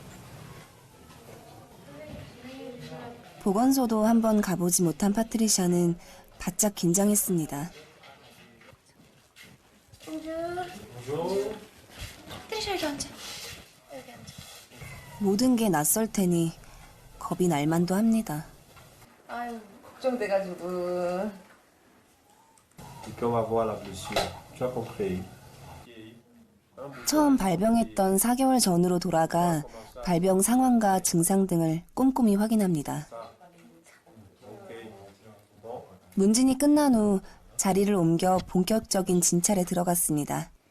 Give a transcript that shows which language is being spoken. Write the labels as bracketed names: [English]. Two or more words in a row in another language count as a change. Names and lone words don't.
[Korean] 보건소도 한번 가보지 못한 파트리샤는 바짝 긴장했습니다. 파트리샤 여기 앉아. 모든 게 낯설 테니 겁이 날 만도 합니다. 아유, 걱정돼가지고. [French] Et qu'on va voir la blessure. Tu as compris? [Korean] 처음 발병했던 4개월 전으로 돌아가 발병 상황과 증상 등을 꼼꼼히 확인합니다. 문진이 끝난 후 자리를 옮겨 본격적인 진찰에 들어갔습니다.